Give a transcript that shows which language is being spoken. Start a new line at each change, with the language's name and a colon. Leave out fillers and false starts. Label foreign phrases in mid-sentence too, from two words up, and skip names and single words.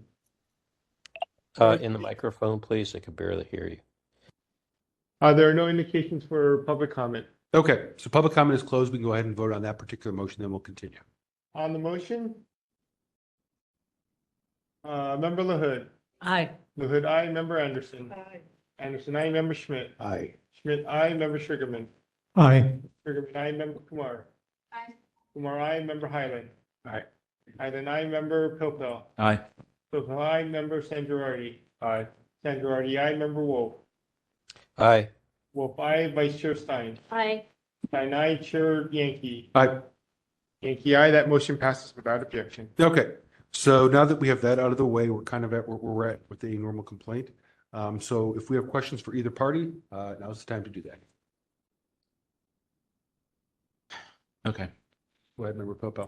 English: In the microphone, please. I can barely hear you. There are no indications for public comment. Okay, so public comment is closed. We can go ahead and vote on that particular motion, then we'll continue. On the motion? Member LaHood. Aye. LaHood, aye. Member Anderson. Aye. Anderson, aye. Member Schmidt. Aye. Schmidt, aye. Member Sugarman. Aye. Sugarman, aye. Member Kumar. Aye. Kumar, aye. Member Highland. Aye. Highland, aye. Member Pilpel. Aye. Pilpel, aye. Member Sandrardi. Aye. Sandrardi, aye. Member Wolf. Aye. Wolf, aye. Vice Chair Stein. Aye. Stein, aye. Chair Yankee. Aye. Yankee, aye. That motion passes without objection. Okay, so now that we have that out of the way, we're kind of at where we're at with a normal complaint. So if we have questions for either party, now's the time to do that. Okay. Go ahead, Member Popel.